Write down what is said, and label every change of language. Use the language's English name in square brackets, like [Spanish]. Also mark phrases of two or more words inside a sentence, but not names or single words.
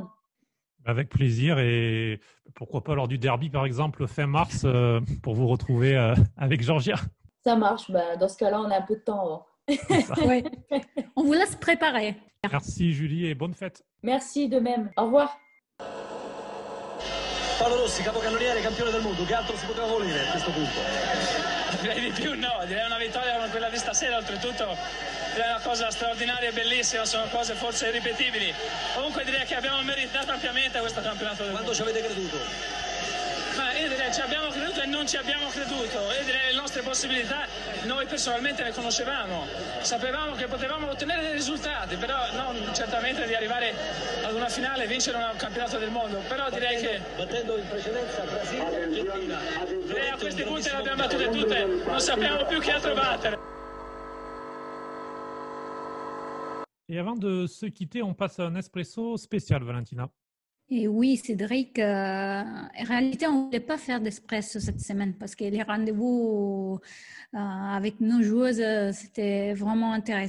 [French] Avec plaisir et pourquoi pas lors du derby par exemple fin mars pour vous retrouver avec Georgia. Ça marche, dans ce cas-là on a un peu de temps. Ouais. On vous laisse préparer. Merci Julie et bonne fête. Merci de même, au revoir. [Italian] Paolo Rossi, capocannoniere, campione del mondo, che altro si poteva volere a questo punto? Direi di più no, direi una vittoria come quella di stasera, oltretutto direi una cosa straordinaria e bellissima, sono cose forse irripetibili. Comunque direi che abbiamo meritato ampiamente questo campionato del mondo. Quando ci avete creduto? Ma io direi ci abbiamo creduto e non ci abbiamo creduto. Io direi le nostre possibilità noi personalmente le conoscevamo, sapevamo che potevamo ottenere dei risultati, però non certamente di arrivare ad una finale e vincere un campionato del mondo, però direi che battendo in precedenza Brasile e Argentina. Direi a questi punti le abbiamo battute tutte, non sappiamo più che altro battere. [French] Et avant de se quitter, on passe à un espresso spécial, Valentina. Et oui, Cédric, en réalité, on ne voulait pas faire d'espresso cette semaine parce que les rendez-vous avec nos joueuses, c'était vraiment intéressant.